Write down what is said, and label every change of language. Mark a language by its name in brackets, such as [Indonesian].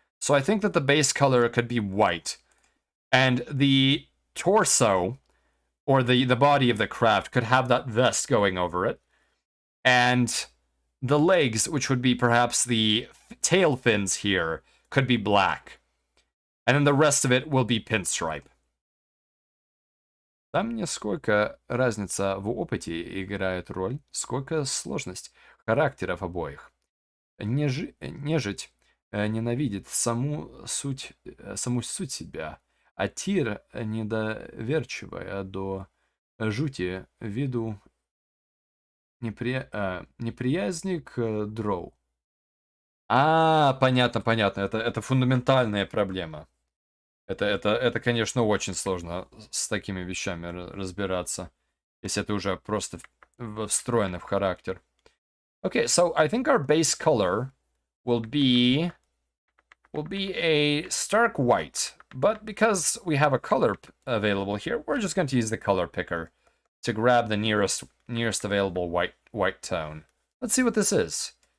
[English] So I think that the base color could be white, and the torso or the body of the craft could have that vest going over it, and the legs, which would be perhaps the tail fins here, could be black, and then the rest of it will be pinstripe. [Russian] Там не сколько разница в опыте играет роль, сколько сложность характеров обоих. Нежить ненавидит саму суть себя, а Тир недоверчивая до жути виду неприязни к дроу. Понятно, понятно. Это фундаментальная проблема. Это, конечно, очень сложно с такими вещами разбираться, если это уже просто встроено в характер. [English] Okay, so I think our base color will be a stark white, but because we have a color available here, we're just going to use the color picker to grab the nearest available white tone. Let's see what this is.